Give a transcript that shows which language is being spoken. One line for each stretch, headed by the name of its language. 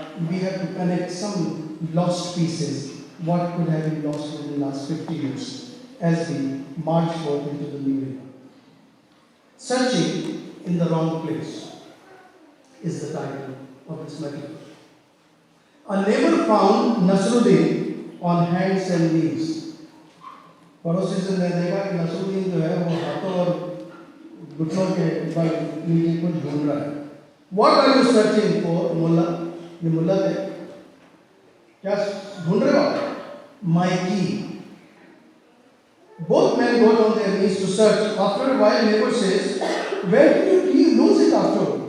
English: We have to connect some lost pieces, what could have been lost in the last 50 years as we march forward into the new era. Searching in the wrong place is the title of this metaphor. A neighbor found Nasruddin on hands and knees.
Hindi: पड़ोसी से ने देखा कि नसरुद्दीन जो है वो हाथों और घुटनों के बल नीचे कुछ ढूंढ रहा है.
English: What are you searching for, मुल्ला?
Hindi: ये मुल्ला है. क्या ढूंढ रहे हो?
English: My key. Both men go on their knees to search. After a while, neighbor says, "Where did your key lose it after?"